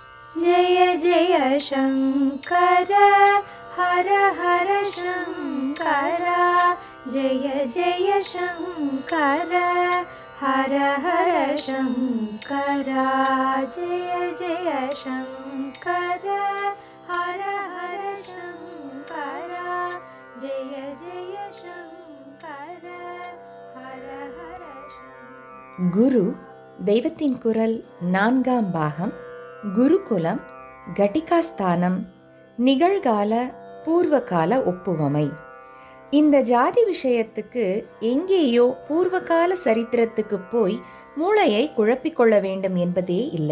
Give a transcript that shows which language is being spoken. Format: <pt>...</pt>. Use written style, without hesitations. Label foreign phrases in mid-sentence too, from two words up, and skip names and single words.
<sa>जय जय शङ्कर हर हर शङ्कर जय जय शङ्कर हर हर शङ्कर जय जय शङ्कर हर हर शङ्कर जय जय शङ्कर हर हर शङ्कर.</sa> <ta>குரு தெய்வத்தின் குரல் 4ஆம் பாகம். குருகுலம், கட்டிகாஸ்தானம், நிகழ்கால பூர்வகால ஒப்புவமை. இந்த ஜாதி விஷயத்துக்கு எங்கேயோ பூர்வகால சரித்திரத்துக்கு போய் மூளையை குழப்பிக்கொள்ள வேண்டும் என்பதே இல்லை.</ta>